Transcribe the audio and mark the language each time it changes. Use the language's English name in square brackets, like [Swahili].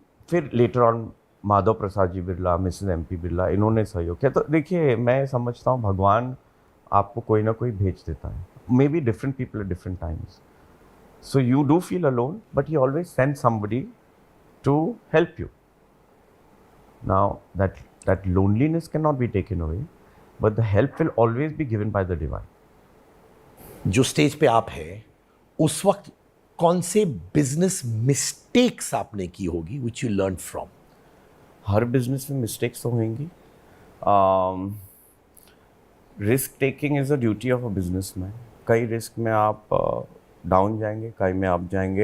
[Hindi] फिर later on Madhav Prasad ji Birla, Mrs MP Birla, इन्होंने सहयोग किया। तो देखिए, मैं समझता हूँ भगवान आपको कोई ना कोई भेज देता है, [English] Maybe different people at different times, so you do feel alone, but he always sends somebody to help you. Now that loneliness cannot be taken away, but the help will always be given by the divine. [Hindi] जो stage पे आप हैं उस वक्त कौन से business mistakes आपने की होगी [English] which you learned from? [Hindi] हर business में मिस्टेक्स तो होंगी. [English] Risk taking is a duty of a businessman. [Hindi] कई रिस्क में आप डाउन जाएंगे, कई में अप जाएंगे.